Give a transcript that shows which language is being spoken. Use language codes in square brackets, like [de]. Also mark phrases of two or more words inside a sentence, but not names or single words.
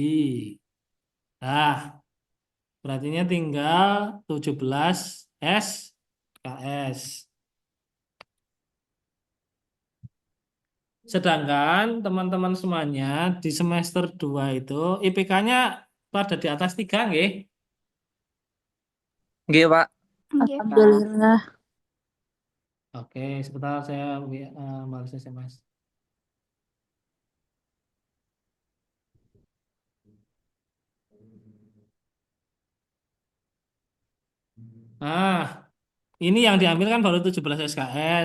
[id] Nah, berarti tinggal 17 SKS. Sedangkan teman-teman semuanya di semester 2 itu IPK-nya pada di atas 3 nggih? Nggih, Pak. Alhamdulillah. Oke, sebentar saya balas SMS. Nah, ini yang diambil kan baru 17 SKS.